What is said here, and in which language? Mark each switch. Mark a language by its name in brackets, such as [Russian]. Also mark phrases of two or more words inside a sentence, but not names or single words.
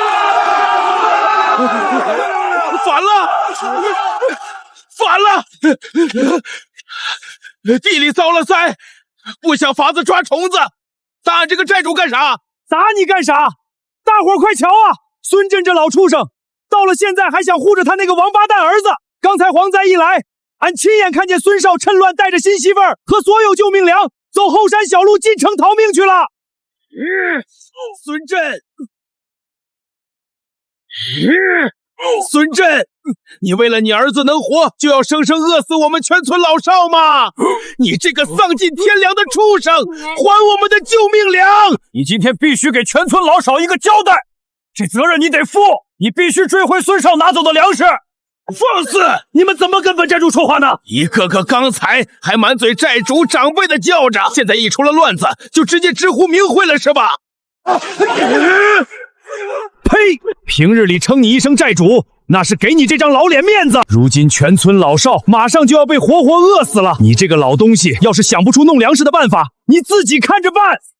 [Chinese] 反了！反了！地裡遭了災，不想法子抓蟲子，打俺這個寨主幹啥？打你幹啥？大伙兒快瞧啊！孫震這老畜生，到了現在還想護着他那個王八蛋兒子。剛才蝗災一來，俺親眼看見孫少趁亂帶着新媳婦兒和所有救命糧走後山小路進城逃命去了。孫震，孫震，你為了你兒子能活，就要生生餓死我們全村老少嗎？你這個喪盡天良的畜生，還我們的救命糧！你今天必須給全村老少一個交代，這責任你得負，你必須追回孫少拿走的糧食。放肆！你們怎麼跟本寨主說話呢？一個個剛才還滿嘴寨主長輩的叫着，現在一出了亂子，就直接直呼名諱了是吧？呸！平日裡稱你一聲寨主，那是給你這張老臉面子。如今全村老少馬上就要被活活餓死了，你這個老東西，要是想不出弄糧食的辦法，你自己看着辦。